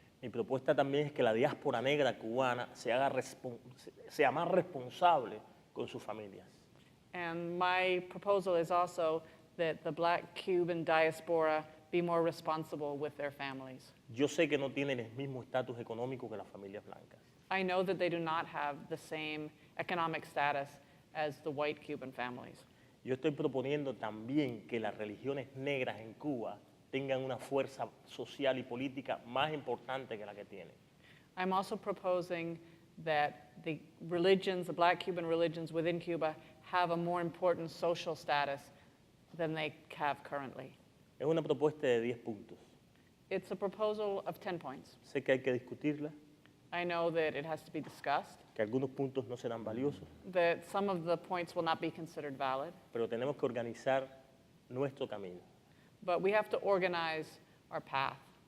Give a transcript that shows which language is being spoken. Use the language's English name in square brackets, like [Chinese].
[Spanish] Mi propuesta también es que la diáspora negra cubana sea más responsable con sus familias. [English] And my proposal is also that the black Cuban diaspora be more responsible with their families. [Spanish] Yo sé que no tienen el mismo estatus económico que las familias blancas, [English] I know that they do not have the same economic status as the white Cuban families. [Spanish] Yo estoy proponiendo también que las religiones negras en Cuba tengan una fuerza social y política más importante que la que tienen. [English] I'm also proposing that the religions, the black Cuban religions within Cuba, have a more important social status than they have currently. [Spanish] Es una propuesta de 10 puntos. [English] It's a proposal of 10 points. [Spanish] Sé que hay que discutirla, [English] I know that it has to be discussed, [Spanish] que algunos puntos no serán valiosos, [English] that some of the points will not be considered valid, [Spanish] pero tenemos que organizar nuestro camino [English] but we have to organize our path.